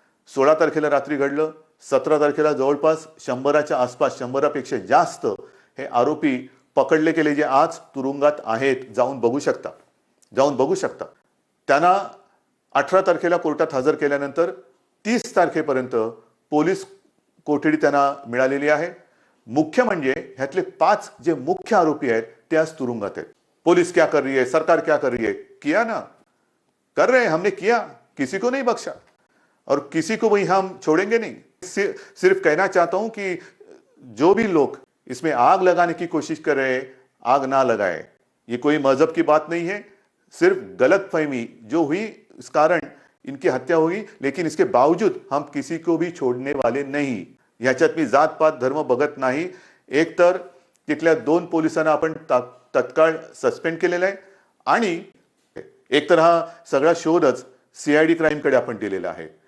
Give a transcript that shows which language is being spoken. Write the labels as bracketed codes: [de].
[mr] 16 तारखेला रात्री घडलं. 17 तारखेला जवळपास 100च्या आसपास, 100पेक्षा जास्त हे आरोपी पकडले गेले, जे आज तुरुंगात आहेत. जाऊन बघू शकता. त्यांना 18 तारखेला कोर्टात हजर केल्यानंतर 30 तारखेपर्यंत पोलीस कोठडी त्यांना मिळालेली आहे. मुख्य म्हणजे ह्यातले 5 जे मुख्य आरोपी आहेत ते आज तुरुंगात आहेत. [hi] पुलिस क्या कर रही है, सरकार क्या कर रही है? किया ना, कर रहे हैं, हमने किया, किसी को नहीं बख्शा और किसी को भी हम छोड़ेंगे नहीं. सिर्फ कहना चाहता हूं कि जो भी लोग इसमें आग लगाने की कोशिश कर रहे हैं, आग ना लगाए. ये कोई मजहब की बात नहीं है, सिर्फ गलतफहमी जो हुई इस कारण इनकी हत्या हुई, लेकिन इसके बावजूद हम किसी को भी छोड़ने वाले नहीं. [mr] ह्याच्यात मी जात पात धर्म बघत नाही. एक तर तिथल्या 2 पोलिसांना आपण तत्काळ सस्पेंड केलेला आहे आणि एक तर हा सगळा शोधच CID क्राईमकडे आपण दिलेला आहे.